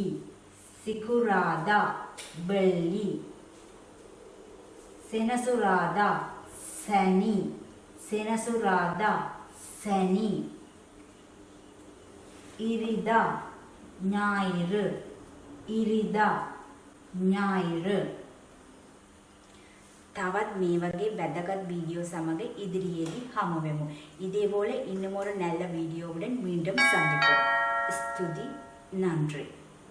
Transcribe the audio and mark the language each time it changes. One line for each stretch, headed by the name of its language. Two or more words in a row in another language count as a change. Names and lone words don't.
Tamil: சிக்குராதா வெள்ளி. செனசுராதா சனி. செனசுராதா சனி. இரிதா ஞாயிறு. ඉරිදා ஞாயிறு.
Sinhala: තවත් මේ වගේ වැදගත් வீடியோ සමග ඉදිරියේදී හමු වෙමු.
Tamil: இதேபோல இன்னும் ஒரு நல்ல வீடியோவுடன் மீண்டும் சந்திப்போம். ஸ்துதி நன்றி.